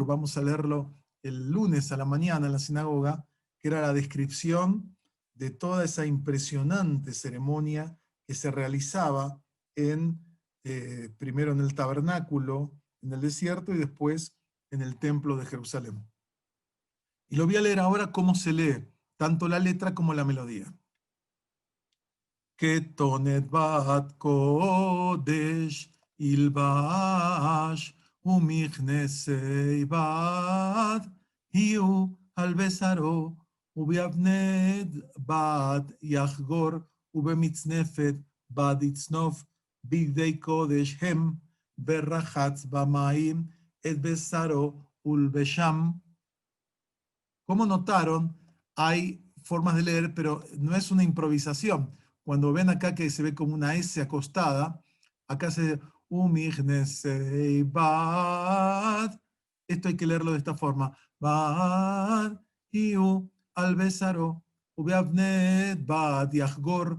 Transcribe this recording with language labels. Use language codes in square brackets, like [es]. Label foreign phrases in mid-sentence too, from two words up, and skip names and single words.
[es] Vamos a leerlo el lunes a la mañana en la sinagoga, que era la descripción de toda esa impresionante ceremonia que se realizaba primero en el tabernáculo, en el desierto, y después en el templo de Jerusalén. Y lo voy a leer ahora cómo se lee, tanto la letra como la melodía. [he] כתונת בת קודש ילבש, ומכנסי בד יהיו על בשרו, ובאבנד בד יחגור, ובמצנפת בד יצנוף, בגדי קודש הם, ורחץ במים את בשרו ולבשם. [es] Como notaron, hay formas de leer, pero no es una improvisación. Cuando ven acá que se ve como una S acostada, acá se dice bad. Esto hay que leerlo de esta forma. [he] בד, יהיו, על בשרו, ובאבנט, בד, יחגור.